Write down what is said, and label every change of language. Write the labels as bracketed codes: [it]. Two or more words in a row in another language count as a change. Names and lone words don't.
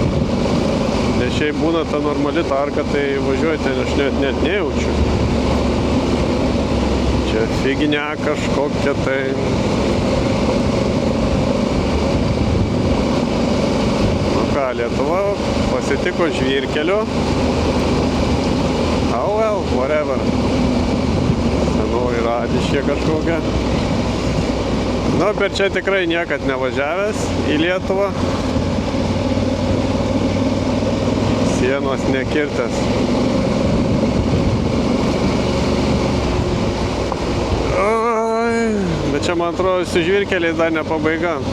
[lt] Nes šiaip būna ta normali tarka, tai važiuojate, aš net nejaučiu. Čia fignia kažkokia tai. Nu ką, Lietuva pasitiko žvyrkeliu. [en] Oh well, whatever. [lt] Senoji Radiškė kažkokia. Nu, per čia tikrai niekad nevažiavęs į Lietuvą. Sienos nekirtęs. Bet čia, man atrodo, su žvyrkeliais dar ne pabaiga.